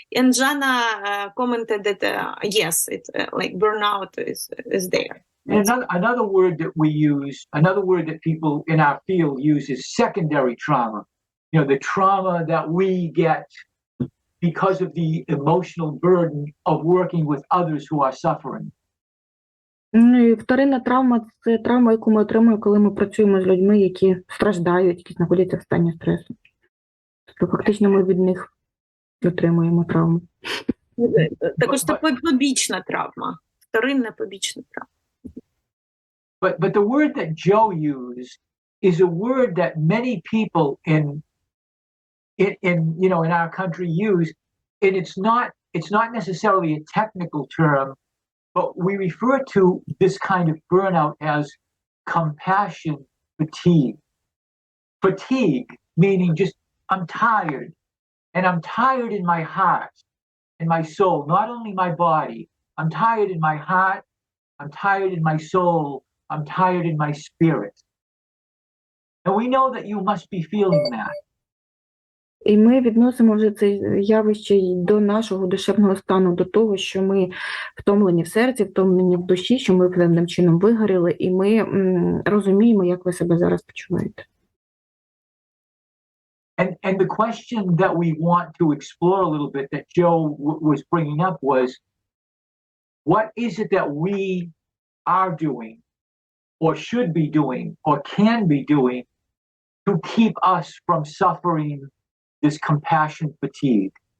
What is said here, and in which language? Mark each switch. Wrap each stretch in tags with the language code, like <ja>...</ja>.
<en>And Jana commented that yes, it's like burnout is there. Another word that we use, another word that people in our field use is secondary trauma. The trauma that we get because of the emotional burden of working with others who are suffering.</en> <uk>І вторинна травма – це травма, яку ми отримуємо, коли ми працюємо з людьми, які страждають, які знаходяться в стані стресу. Тобто фактично ми від них отримуємо травму. Також це побічна травма. Вторинна побічна травма.</uk> <en>But the word that Joe used is a word that many people in our country use, and it's not necessarily a technical term, but we refer to this kind of burnout as compassion fatigue. Fatigue meaning just I'm tired, and I'm tired in my heart and my soul, not only my body. I'm tired in my heart, I'm tired in my soul, I'm tired in my spirit. And we know that you must be feeling that.</en> <uk>І ми відносимо вже це явище до нашого душевного стану, до того, що ми втомлені в серці, втомлені в душі, що ми певним чином вигоріли, і ми розуміємо, як ви себе зараз почуваєте.</uk> <en>And the question that we want to explore a little bit that Joe was bringing up was, what is it that we are doing or should be doing or can be doing to keep us from suffering this compassion fatigue?</en>